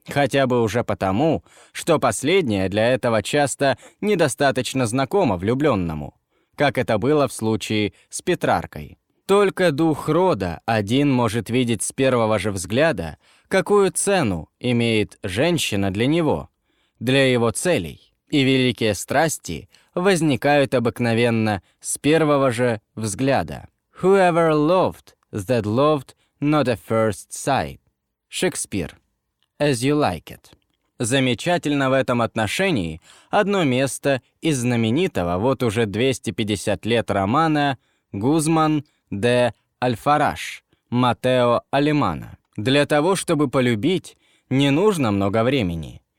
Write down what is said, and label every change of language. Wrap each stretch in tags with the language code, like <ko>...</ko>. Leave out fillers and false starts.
<ru>Хотя бы уже потому, что последняя для этого часто недостаточно знакома влюбленному, как это было в случае с Петраркой. Только дух рода один может видеть с первого же взгляда, какую цену имеет женщина для него, для его целей. И великие страсти возникают обыкновенно с первого же взгляда.</ru> <en>«Whoever loved, that loved not at first sight» — Шекспир. «As you like it».</en> <ru>Замечательно в этом отношении одно место из знаменитого вот уже 250 лет романа «Гузман де Альфараш» Матео Алемана. Для того, чтобы полюбить, не нужно много времени.</ru>